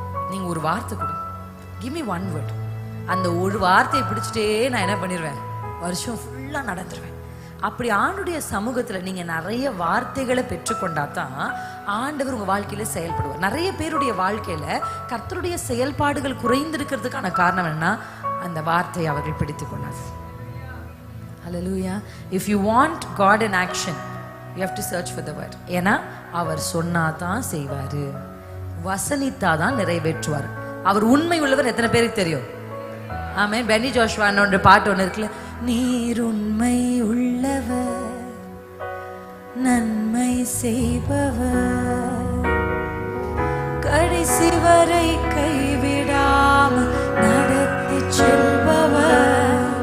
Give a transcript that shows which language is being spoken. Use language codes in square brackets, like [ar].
[ta] நீங்க ஒரு வார்த்தை கொடுங்க, [en] Give me one word. [ta] அந்த ஒரு வார்த்தையை பிடிச்சிட்டே நான் என்ன பண்ணிடுவேன், வருஷம் ஃபுல்லா நடந்துருவேன். அப்படி ஆண்டுடைய சமூகத்துல நீங்க நிறைய வார்த்தைகளை பெற்றுக்கொண்டாதான் ஆண்டவர் உங்க வாழ்க்கையில செயல்படுவார். நிறைய பேருடைய வாழ்க்கையில கர்த்தருடைய செயல்பாடுகள் குறைந்திருக்கிறதுக்கான காரணம் என்ன? அந்த வார்த்தையை அவர்கள் பிடித்துக் கொண்டார். ஹல்லேலூயா. [en] If you want God in action, you have to search for the word. [ta] ஏன்னா அவர் சொன்னாதான் செய்வாரு, வசனித்தாதான் நிறைவேற்றுவார். அவர் உண்மை உள்ளவர் எத்தனை பேருக்கு தெரியும்? ஆமென். பென்னி ஜோஷுவானோட பாட்டு ஒன்று இருக்குல்ல, நீர் உண்மை உள்ளவர், நன்மை செய்பவர், கடைசி வரை கைவிடாமல் நடத்தி செல்பவர்.